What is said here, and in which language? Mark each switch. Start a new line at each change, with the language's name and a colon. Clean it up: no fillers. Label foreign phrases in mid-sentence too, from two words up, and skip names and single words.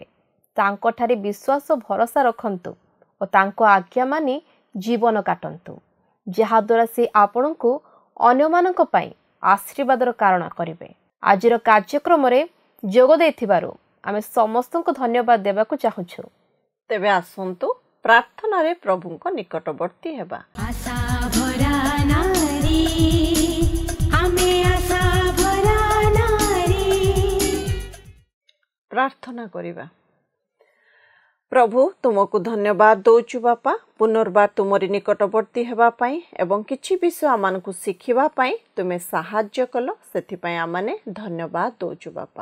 Odia: ତାଙ୍କଠାରେ ବିଶ୍ୱାସ ଭରସା ରଖନ୍ତୁ ଓ ତାଙ୍କ ଆଜ୍ଞା ମାନି ଜୀବନ କାଟନ୍ତୁ, ଯାହାଦ୍ୱାରା ସେ ଆପଣଙ୍କୁ ଅନ୍ୟମାନଙ୍କ ପାଇଁ ଆଶୀର୍ବାଦର କାରଣ କରିବେ। ଆଜିର କାର୍ଯ୍ୟକ୍ରମରେ ଯୋଗ ଦେଇଥିବାରୁ ଆମେ ସମସ୍ତଙ୍କୁ ଧନ୍ୟବାଦ ଦେବାକୁ ଚାହୁଁଛୁ। ତେବେ ଆସନ୍ତୁ ପ୍ରାର୍ଥନାରେ ପ୍ରଭୁଙ୍କ ନିକଟବର୍ତ୍ତୀ ହେବା। ଆଶା ଭରା ନାରୀ, ଆମେ ଆଶା ଭରା ନାରୀ। ପ୍ରାର୍ଥନା କରିବା। ପ୍ରଭୁ, ତୁମକୁ ଧନ୍ୟବାଦ ଦେଉଛୁ ବାପା, ପୁନର୍ବାର ତୁମରି ନିକଟବର୍ତ୍ତୀ ହେବା ପାଇଁ ଏବଂ କିଛି ବିଷୟ ଆମମାନଙ୍କୁ ଶିଖିବା ପାଇଁ ତୁମେ ସାହାଯ୍ୟ କଲ, ସେଥିପାଇଁ ଆମମାନେ ଧନ୍ୟବାଦ ଦେଉଛୁ ବାପା।